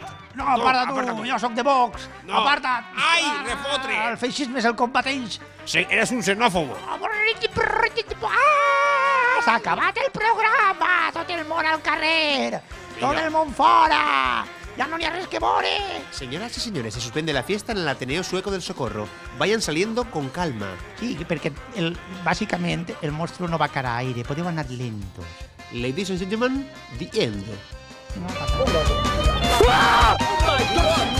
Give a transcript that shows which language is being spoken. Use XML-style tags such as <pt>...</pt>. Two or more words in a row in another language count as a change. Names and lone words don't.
<ca>No, aparta tu, jo sóc de Vox. No. Aparta't. Ai, refotre. El feixisme és el combateix.</ca> <es>Eres un xenòfobo.</es> <ca>S'ha acabat el programa, tot el món al carrer, tot el món fora. Ya no n'hi ha res que veure.</ca> <es>Señoras y señores, se suspende la fiesta en el Ateneo Sueco del Socorro. Vayan saliendo con calma.</es> <ca>Sí, perquè bàsicament el monstru no va cara a aire, podeu anar lentos.</ca> <en>Ladies and gentlemen, the end.</en> <ca>No passa res.</ca>